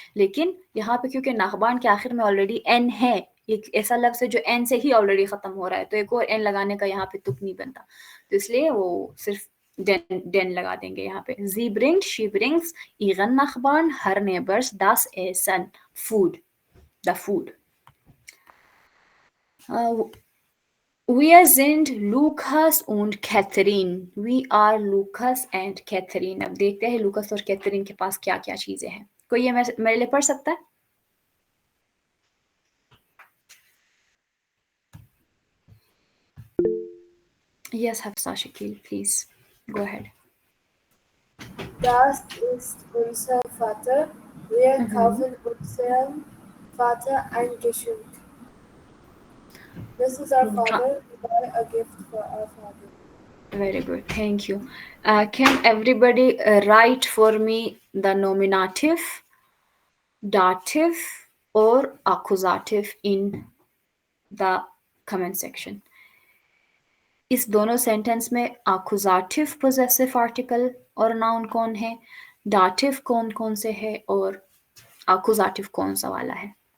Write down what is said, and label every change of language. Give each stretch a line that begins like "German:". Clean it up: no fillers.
Hindi: लेकिन यहाँ पे क्योंकि नाखबान के आखिर में ऑलरेडी एन है, एक ऐसा लफ्ज है जो एन से ही ऑलरेडी खत्म हो रहा है, तो एक और एन लगाने का यहाँ पे तुक नहीं बनता, तो इसलिए वो सिर्फ डेन लगा देंगे यहाँ पे.
English: जी brings, she brings,
German: इगन नाखबान,
English: her neighbours
German: das Essen,
English: Food, the food.
German: Wir sind Lukas und Catherine.
English: We are Lucas and Catherine.
Hindi: अब देखते हैं लूकस और कैथरीन के पास क्या क्या चीजें हैं. कोई ये मेरे लिए पढ़ सकता है?
English: Yes, Hafsa Shakil, please go ahead.
German: Das ist unser Vater. Wir kaufen unserem Vater ein Geschenk.
English: This is our father. We buy a gift for our father. Very good, thank you. Can everybody write for me the nominative, dative or accusative in the comment section?
Hindi: इस दोनों sentence में accusative possessive article और noun कौन है, dative कौन कौन से है, और accusative कौन सा वाला है?